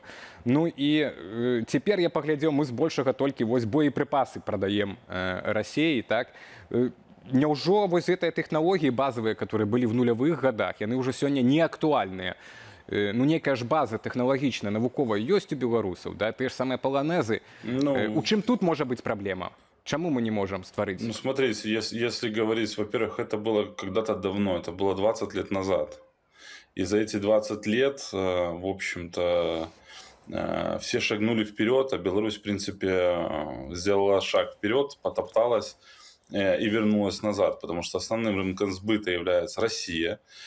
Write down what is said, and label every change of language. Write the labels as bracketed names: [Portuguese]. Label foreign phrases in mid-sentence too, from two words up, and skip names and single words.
[Belarusian] Ну і цяпер я паглядзеў, мы збольшага толькі вось боепрыпасы прадаем Расіі, так? Няўжо вось гэтыя тэхналогіі базавыя, которые былі в нулявых годах, яны ўжо сёння не актуальныя? Ну, некая ж база тэхналагічная, навуковая ёсць у беларусаў, да? Тыя ж самыя паланэзы. У чым тут можа быць праблема? [Russian] Чему мы не можем створить? Ну, смотрите, если говорить, во-первых, это было когда-то давно, это было 20 лет назад. И за эти 20 лет, в общем-то, все шагнули вперед, а Беларусь, в принципе, сделала шаг вперед, потопталась и вернулась назад, потому что основным рынком сбыта является Россия.